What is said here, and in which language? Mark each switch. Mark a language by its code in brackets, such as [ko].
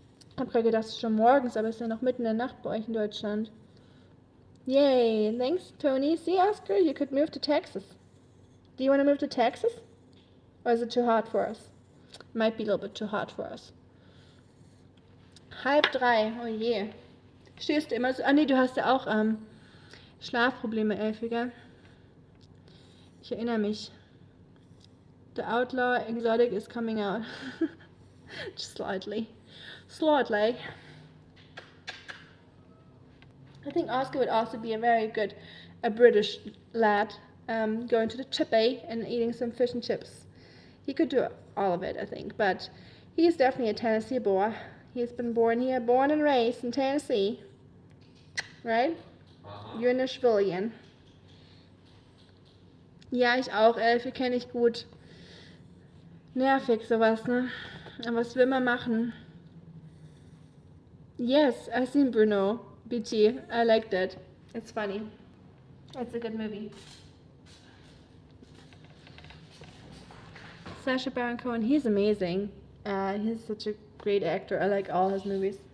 [de] Ich hab gerade gedacht, es ist schon morgens, aber es ist ja noch mitten in der Nacht bei euch in Deutschland. [en] Yay, thanks, Tony. See, Oscar, you could move to Texas. Do you want to move to Texas? Or is it too hot for us? Might be a little bit too hot for us. [de] 2:30, oh je. Stehst du immer so? Ah nee, du hast ja auch Schlafprobleme, Elfie, gell? Ich erinnere mich. [en] The outlaw exotic is coming out. Just slightly. Slightly. I think Oscar would also be a very good British lad. going to the chippy and eating some fish and chips. He could do all of it, I think, but he's definitely a Tennessee boy. He's been born here, born and raised in Tennessee, right? You're a Nashvilleian. [de] Ja, ich auch, Elfe kenne ich gut. Nervig sowas, ne? Aber was will man machen? [en] Yes, I've seen Bruno, BT. I liked it. It's funny. It's a good movie. Sacha Baron Cohen, he's amazing. He's such a great actor. I like all his movies.